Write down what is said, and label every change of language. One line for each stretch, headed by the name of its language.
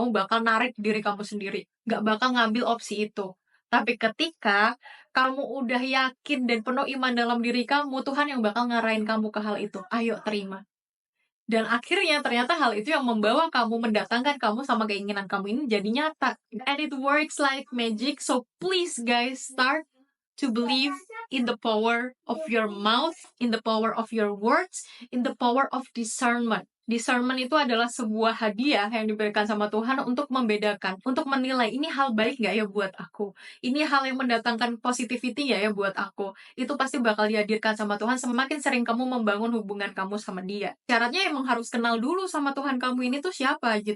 Indonesian: Kamu bakal narik diri kamu sendiri. Nggak bakal ngambil opsi itu. Tapi ketika kamu udah yakin dan penuh iman dalam diri kamu, Tuhan yang bakal ngarahin kamu ke hal itu. Ayo terima. Dan akhirnya ternyata hal itu yang membawa kamu, mendatangkan kamu sama keinginan kamu ini jadi nyata.
English: And it works like magic. So please guys, start to believe in the power of your mouth, in the power of your words, in the power of discernment.
Indonesian: Discernment itu adalah sebuah hadiah yang diberikan sama Tuhan untuk membedakan, untuk menilai ini hal baik nggak ya buat aku, ini hal yang mendatangkan positivity nggak ya buat aku. Itu pasti bakal dihadirkan sama Tuhan semakin sering kamu membangun hubungan kamu sama Dia. Syaratnya emang harus kenal dulu sama Tuhan kamu ini tuh siapa gitu.